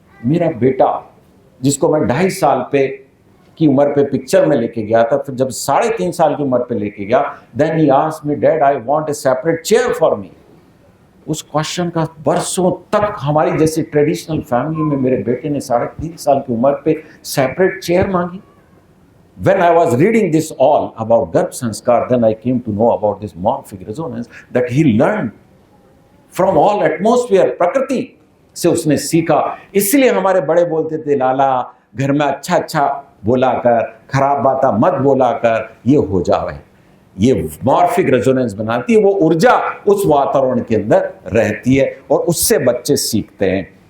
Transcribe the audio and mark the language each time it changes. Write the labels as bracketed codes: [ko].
[hi] मेरा बेटा, जिसको मैं 2.5 साल की उम्र पे पिक्चर में लेके गया था, फिर जब 3.5 साल की उम्र पे लेके गया, [en] Then he asked me, dad I want a separate chair for me. [hi] उस क्वेश्चन का बरसों तक हमारी जैसी ट्रेडिशनल फैमिली में मेरे बेटे ने 3.5 साल की उम्र पे सेपरेट चेयर मांगी. [en] When I was reading this all about garbh sanskar, then I came to know about this morphic resonance that he learned from all atmosphere. [hi] प्रकृति से उसने सीखा. इसलिए हमारे बड़े बोलते थे, लाला घर में अच्छा अच्छा बोला कर, खराब बात मत बोला कर, ये हो जाए. ये मॉर्फिक रेजोनेंस बनाती है. वो ऊर्जा उस वातावरण के अंदर रहती है और उससे बच्चे सीखते हैं.